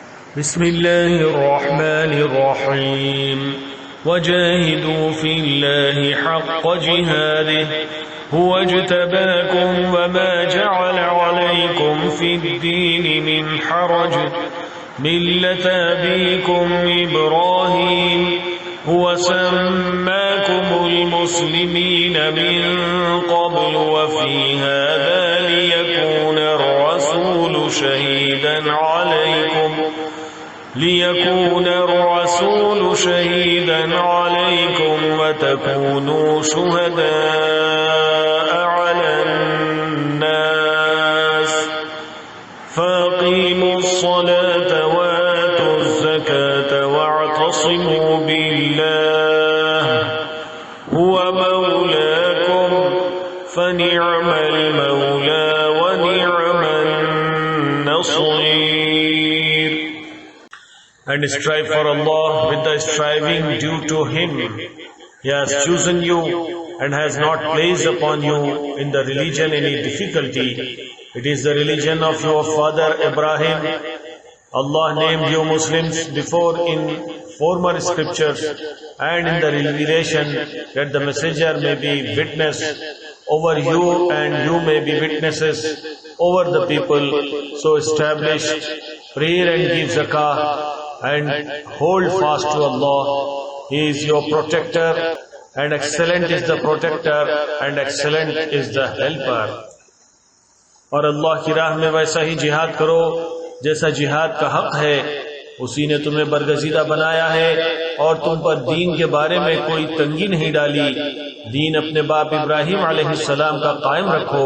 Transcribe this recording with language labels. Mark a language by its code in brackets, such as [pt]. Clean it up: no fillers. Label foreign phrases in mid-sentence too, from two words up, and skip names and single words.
[ar] بسم الله الرحمن الرحيم وجاهدوا في الله حق جهاده هو اجتباكم وما جعل عليكم في الدين من حرج ملة أبيكم إبراهيم هو سماكم المسلمين من قبل وفي هذا ليكون الرسول شهيدا عليكم وتكونوا شهداء على الناس فأقيموا الصلاة وآتوا الزكاة واعتصموا بالله هو مولاكم فنعم المولى ونعم النصير. [en] And strive for Allah with the striving due to Him. He has chosen you and has not placed upon you in the religion any difficulty. It is the religion of your father Ibrahim. Allah named you Muslims before in former scriptures and in the revelation that the messenger may be witness over you and you may be witnesses over the people. So establish prayer and give zakah and hold fast to Allah. He is your protector, and excellent is the protector and excellent is the helper. [ur] اور اللہ کی راہ میں ویسا ہی جہاد کرو جیسا جہاد کا حق ہے. اسی نے تمہیں برگزیدہ بنایا ہے اور تم پر دین کے بارے میں کوئی تنگی نہیں ڈالی. دین اپنے باپ ابراہیم علیہ السلام کا قائم رکھو.